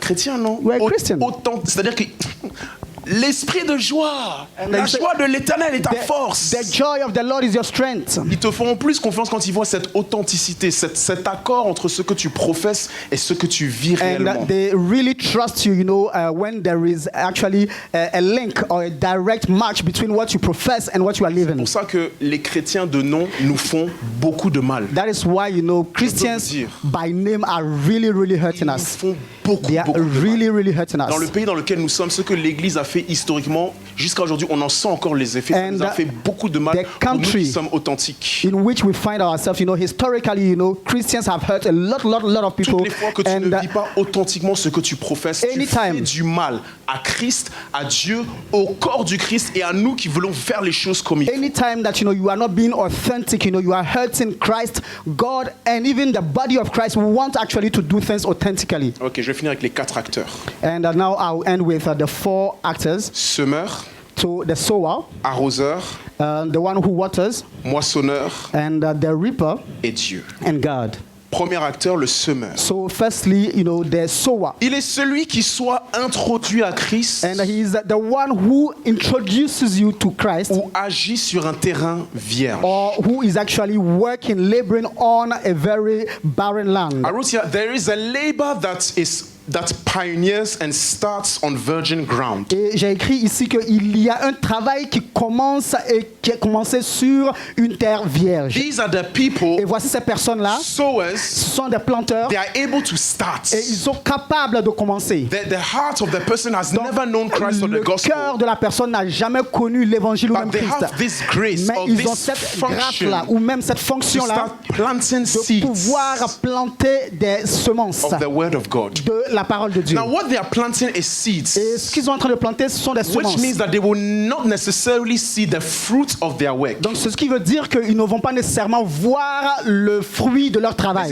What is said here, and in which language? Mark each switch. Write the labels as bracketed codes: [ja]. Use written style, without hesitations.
[fr] Chrétien, non. [en] You are a Christian. [fr] C'est-à-dire que l'esprit de joie, la joie de l'Éternel est ta force. [en] The joy of the Lord is your strength. [fr] Ils te feront plus confiance quand ils voient cette authenticité, cet accord entre ce que tu professes et ce que tu vis réellement. [en] And they really trust you, when there is actually a link or a direct match between what you profess and what you are living. [fr] C'est pour ça que les chrétiens de nom nous font beaucoup de mal. [en] That is why, Christians by name are really, really hurting us. [fr] Ils font beaucoup, [en] they are [fr] beaucoup de [en] really, [fr] mal. [en] really hurting us. [fr] Dans le pays dans lequel nous sommes, ce que l'Église a fait historiquement, jusqu'à aujourd'hui, on en sent encore les effets. Ça nous a fait beaucoup de mal pour nous qui sommes authentiques. [en] In which we find ourselves, historically, Christians have hurt a lot of people. [fr] Toutes les fois que tu ne vis pas authentiquement ce que tu professes, tu fais du mal à Christ, à Dieu, au corps du Christ et à nous qui voulons faire les choses comme il faut. [en] Anytime that you are not being authentic, you are hurting Christ, God, and even the body of Christ want actually to do things authentically. [fr] Ok, je vais finir avec les 4 acteurs. [en] And now I'll end with the 4 actors. [fr] Semeur. [en] So the sower. [fr] Arroseur. [en] The one who waters. [fr] Moissonneur. [en] And the reaper. [fr] Et Dieu. [en] And God. [fr] Premier acteur, le semeur. [en] So firstly, the sower. [fr] Il est celui qui soit introduit à Christ. [en] And he is the one who introduces you to Christ. [fr] Ou agit sur un terrain vierge. [en] Or who is actually working, laboring on a very barren land. I wrote here, there is a labor that pioneers and starts on virgin ground. [fr] Et j'ai écrit ici qu'il y a un travail qui commence et qui a commencé sur une terre vierge. [en] These are the people. [fr] Et voici ces personnes-là. [en] Sowers. [fr] Ce sont des planteurs. [en] They are able to start. [fr] Et ils sont capables de commencer. [en] The heart of the person has never known Christ or the gospel. [fr] Le cœur de la personne n'a jamais connu l'évangile ou même Christ. [en] This grace [fr] mais ils ont cette grâce-là ou même cette fonction-là de pouvoir planter des semences [en] of the word of God. [fr] de la parole de Dieu. [en] Now what they are planting is seeds. [fr] Et ce qu'ils sont en train de planter, ce sont des semences. [en] Which means that they will not necessarily see the fruit of their work. [fr] Donc ce qui veut dire qu'ils ne vont pas nécessairement voir le fruit de leur travail.